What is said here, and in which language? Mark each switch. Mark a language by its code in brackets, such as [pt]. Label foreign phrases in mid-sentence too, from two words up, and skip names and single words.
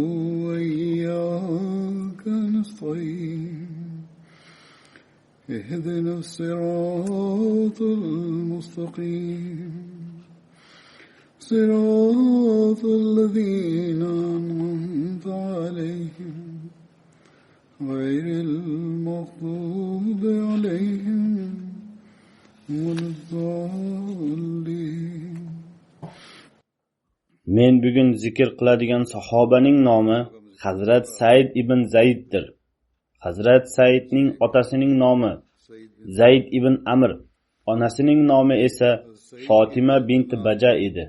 [ar] وإياك نستعين اهدنا الصراط المستقيم صراط الذين أنعمت عليهم غير المغضوب عليهم ولا الضالين. [uz] Men bugun zikr qiladigan sahobaning nomi Hazrat Said ibn Zayddir. Hazrat Saidning otasining nomi Zayd ibn Amr, onasining nomi esa Fatima bint Baja edi.